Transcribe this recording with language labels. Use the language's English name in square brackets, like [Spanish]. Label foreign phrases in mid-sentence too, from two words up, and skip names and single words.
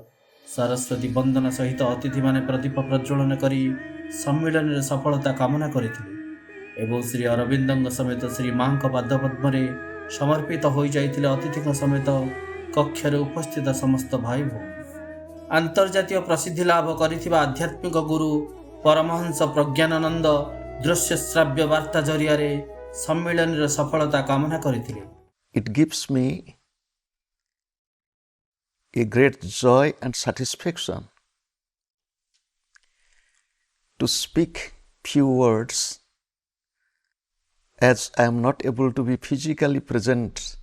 [Odia] ସରସ୍ୱତୀ ବନ୍ଦନା ସହିତ ଅତିଥିମାନେ ପ୍ରଦୀପ ପ୍ରଜ୍ୱଳନ କରି ସମ୍ମିଳନୀର ସଫଳତା କାମନା କରିଥିଲେ ଏବଂ ଶ୍ରୀ ଅରବିନ୍ଦଙ୍କ ସମେତ ଶ୍ରୀ ମାଙ୍କ ପାଦପଦ୍ମରେ ସମର୍ପିତ ହୋଇଯାଇଥିଲେ ଅତିଥିଙ୍କ ସମେତ କକ୍ଷରେ ଉପସ୍ଥିତ ସମସ୍ତ ଭାଇ ଭଉଣୀ। ଆନ୍ତର୍ଜାତୀୟ ପ୍ରସିଦ୍ଧି ଲାଭ କରିଥିବା ଆଧ୍ୟାତ୍ମିକ ଗୁରୁ ପରମହଂସ ପ୍ରଜ୍ଞାନାନନ୍ଦ ଦୃଶ୍ୟ ଶ୍ରାବ୍ୟ ବାର୍ତ୍ତା ଜରିଆରେ ସମ୍ମିଳନୀର ସଫଳତା କାମନା କରିଥିଲେ। [English] It gives me a great joy and satisfaction to speak few words as I am not able to be physically present